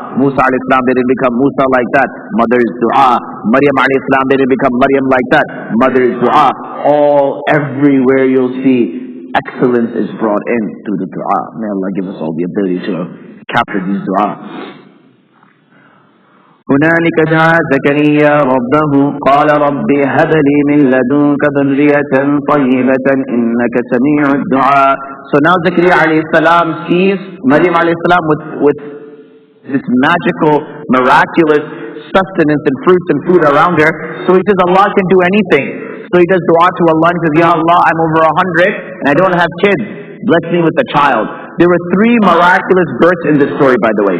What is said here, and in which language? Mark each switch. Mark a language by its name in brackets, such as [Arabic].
[English] Musa alayhi salam didn't become Musa like that. Mother's dua. Maryam alayhi salam didn't become Maryam like that. Mother's dua. Everywhere you'll see excellence is brought in through the dua. May Allah give us all the ability to capture these dua. [Arabic] هنالك دعا زكريا ربه قال رب هب لي من لدنك ذرية طيبة إنك سميع الدعاء. [English] So now Zakaria alayhi salam sees Maryam alayhi salam with this magical, miraculous sustenance and fruits and food around her. So he says Allah can do anything. So he does dua to Allah and says, Ya Allah, I'm over 100 and I don't have kids. Bless me with a child. There were 3 miraculous births in this story, by the way.